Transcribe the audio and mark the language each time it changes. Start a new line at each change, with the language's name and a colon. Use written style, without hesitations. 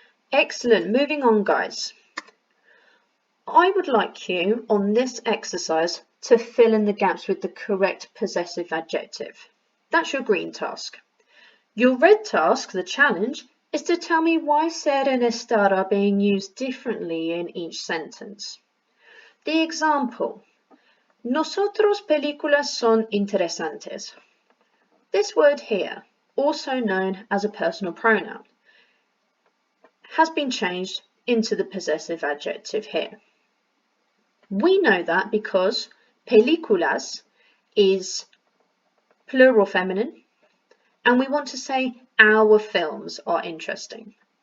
English: Excellent, moving on guys. I would like you on this exercise to fill in the gaps with the correct possessive adjective. That's your green task. Your red task, the challenge, is to tell me why ser and estar are being used differently in each sentence. The example,
Spanish: nosotros películas son interesantes.
English: This word here, also known as a personal pronoun, has been changed into the possessive adjective here. We know that because películas is plural feminine, and we want to say our films are interesting.